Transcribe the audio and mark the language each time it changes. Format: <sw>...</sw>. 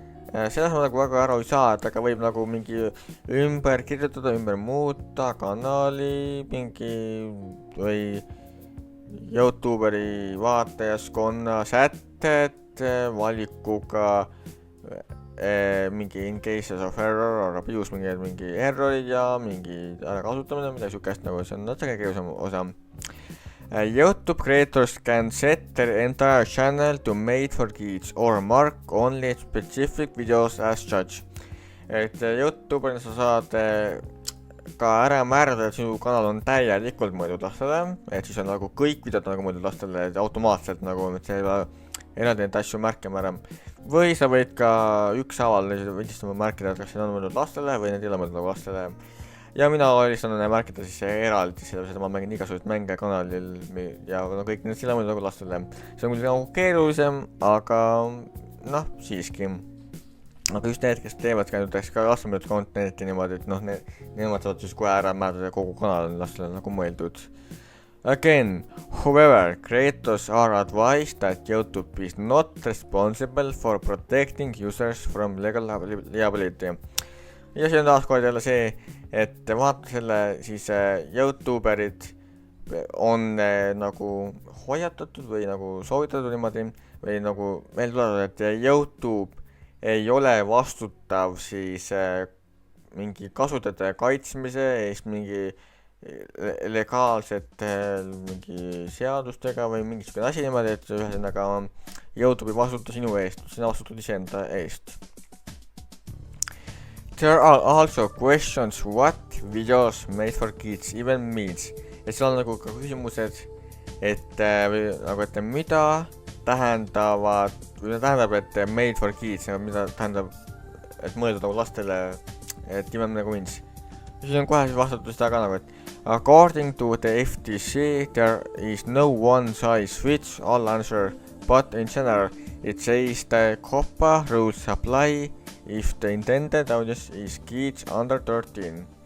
<et>Selles ma nagu väga aru ei saa, et aga võib nagu mingi ümber kirjutada, ümber muuta kanali mingi või YouTuberi vaatajaskonna sätted valikuga mingi</et> <en>in cases of error or abuse,</en> <et>mingi errorid ja mingi ärakasutamine, midagi sükest nagu, see on natuke keerulisem osa.</et> <en>YouTube creators can set their entire channel to made for kids or mark only specific videos as such.</en> <et>Et YouTuberina sa saad ka ära määrada, et sinu kanal on täielikult mõeldud lastele, et siis on nagu kõik videod nagu mõeldud lastele automaatselt nagu, et see ei ole eraldi neid asju märkima ära. Või sa võid ka ükshaaval võidistama märkida, et kas need on mõeldud lastele või need ei ole mõeldud nagu lastele. Ja mina lihtsalt märkida siis eraldi, sellepärast, et ma mängin igasuguseid mänge kanalil ja no kõik need ei ole mõeldud nagu lastele. See on küll nagu keerulisem, aga noh, siiski. Aga just need, kes teevad ka lastele contenti niimoodi, et noh, nemad saavad siis kohe ära määrada kogu kanal lastele nagu mõeldud.</et> <en>Again, however, creators are advised that YouTube is not responsible for protecting users from legal liability.</en> <et>Ja see on taaskord jälle see, et vaata selle siis YouTuberid on nagu hoiatatud või nagu soovitatud niimoodi või nagu meil tulevad, et YouTube ei ole vastutav siis mingi kasutajate kaitsmise eest mingi legaalsete mingi seadustega või mingisugune asi niimoodi, et ühesõnaga YouTube ei vastuta sinu eest, sina vastutad iseenda eest.</et> <en>There are also questions what videos made for kids even means.</en> <et>Et seal on nagu ka küsimused, et nagu, et mida tähendavad, või tähendab, et</et> <en>made for kids,</en> <et>mida tähendab, et mõeldud nagu lastele, et even nagu means. Siis on kohe siis vastatud seda ka nagu, et</et> <en>according to the FTC, there is no one size fits all answer, but in general, it says the COPPA rules apply if the intended audience is kids under 13.</en>